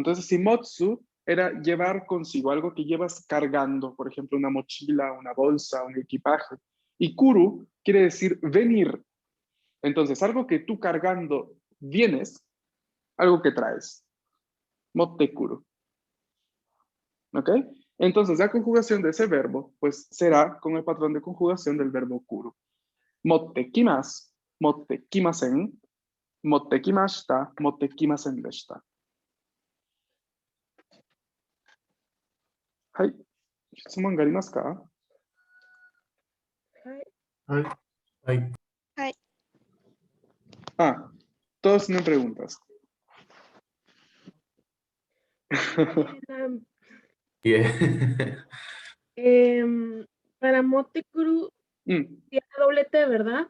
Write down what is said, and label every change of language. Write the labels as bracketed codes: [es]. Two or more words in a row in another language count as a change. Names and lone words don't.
[es] Entonces, si motsu era llevar consigo, algo que llevas cargando, por ejemplo, una mochila, una bolsa, un equipaje, y kuru quiere decir venir. Entonces, algo que tú cargando vienes, algo que traes. Mottekuru. ¿Ok? Entonces, la conjugación de ese verbo, pues, será con el patrón de conjugación del verbo kuru. [ja] 持ってきます、持ってきません、持ってきました、持ってきませんでした. Hai. 質問がありますか? [es] Ay, Ah, todos tienen preguntas. yeah. Para Motekuru tiene doble T, ¿verdad?